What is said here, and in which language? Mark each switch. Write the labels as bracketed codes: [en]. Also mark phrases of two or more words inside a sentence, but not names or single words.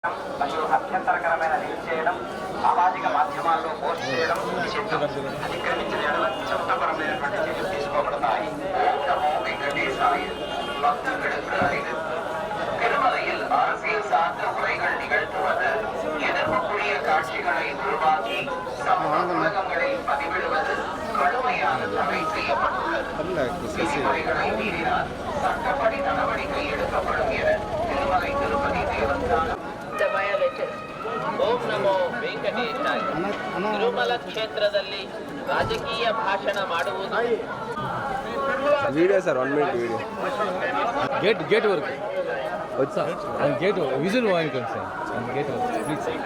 [te] మరియు అభ్యంతరకరమైన లింక్ చేయడం, సామాజిక మాధ్యమాల్లో పోస్ట్ చేయడం నిషిద్ధం. అతిక్రమించిన ఎడల చట్టపరమైనటువంటి చర్యలు తీసుకోబడతాయి. ఓం నమో వెంకటేశాయ. [ta] பக்தர்களுக்கு அறிவு. திருமலையில் அரசியல் சார்ந்த உரைகள் நிகழ்த்துவது, எதிர்ப்புக்குரிய காட்சிகளை உருவாக்கி சமூக ஊடகங்களில் பதிவிடுவது கடுமையான தடை செய்யப்பட்டுள்ளது. விதிமுறைகளை மீறினால் சட்டப்படி நடவடிக்கை எடுக்கப்படும் என திருமலை திருப்பதி தேவஸ்தானம் [kn] ಓಂ ನಮೋ ವೆಂಕಟೇಶಾಯ. ತಿರುಮಲ ಕ್ಷೇತ್ರದಲ್ಲಿ ರಾಜಕೀಯ ಭಾಷಣ ಮಾಡುವುದು [en] video sir 1 minute video gate [te] వరకు వచ్చా [en] gate visual వాయించండి sir gate వరకు ప్లీజ్